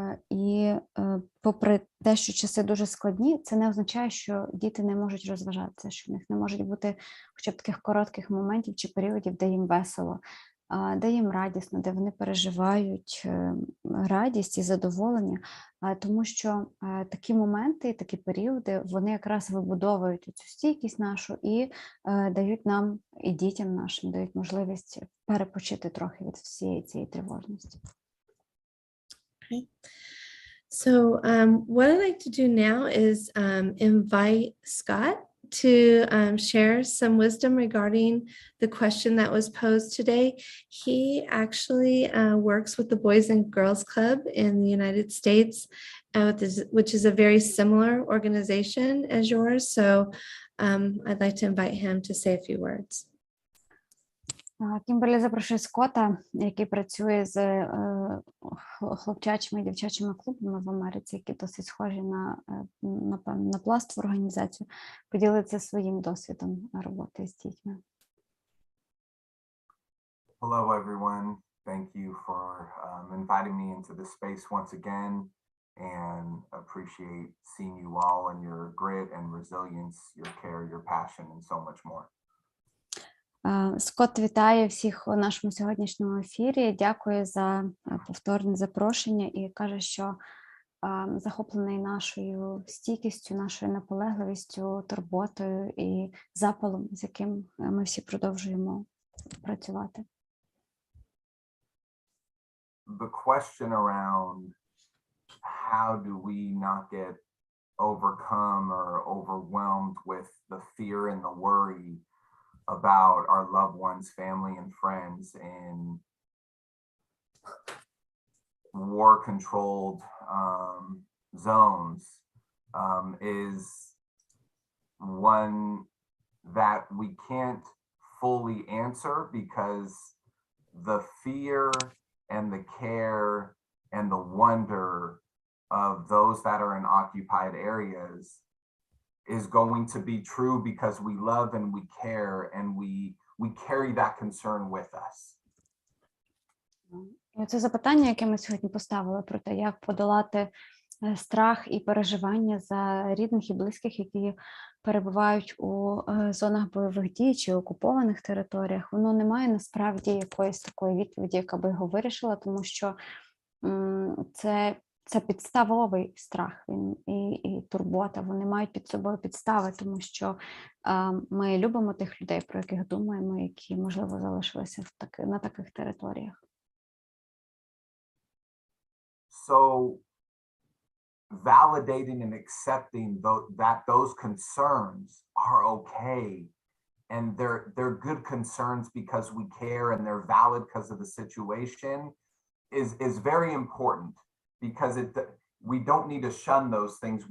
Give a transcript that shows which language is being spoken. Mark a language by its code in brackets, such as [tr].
[uk] І попри те, що часи дуже складні, це не означає, що діти не можуть розважатися, що в них не можуть бути хоча б таких коротких моментів чи періодів, де їм весело, де їм радісно, де вони переживають радість і задоволення, тому що такі моменти, такі періоди, вони якраз вибудовують цю стійкість нашу і дають нам, і дітям нашим, дають можливість перепочити трохи від всієї цієї тривожності. [en] Okay. So what I'd like to do now is invite Scott to share some wisdom regarding the question that was posed today. He actually works with the Boys and Girls Club in the United States, which is a very similar organization as yours. So I'd like to invite him to say a few words. [uk] Кімберлі запрошує Скотта, який працює з хлопчачими і дівчачими клубами в Америці, які досить схожі на пластову організацію, поділитися своїм досвідом роботи з дітьми. [en] Hello, everyone. Thank you for inviting me into this space once again, and appreciate seeing you all and your grit and resilience, your care, your passion, and so much more. [uk] Скотт вітає всіх у нашому сьогоднішньому ефірі, дякує за повторне запрошення і каже, що захоплений нашою стійкістю, нашою наполегливістю, турботою і запалом, з яким ми всі продовжуємо працювати. [en] The question around how do we not get overcome or overwhelmed with the fear and the worry about our loved ones, family, and friends in war-controlled zones is one that we can't fully answer, because the fear and the care and the wonder of those that are in occupied areas is going to be true because we love and we care and we carry that concern with us. [uk] Це запитання, яке ми сьогодні поставили про те, як подолати страх і переживання за рідних і близьких, які перебувають у зонах бойових дій чи окупованих територіях, воно не має насправді якоїсь такої відповіді, яка би його вирішила, тому що це підставовий страх і турбота, вони мають під собою підстави, тому що ми любимо тих людей, про яких думаємо, які, можливо, залишилися на таких територіях. [en] So validating and accepting that those concerns are okay, and they're good concerns because we care and they're valid because of the situation is very important, because we don't need to shun those things.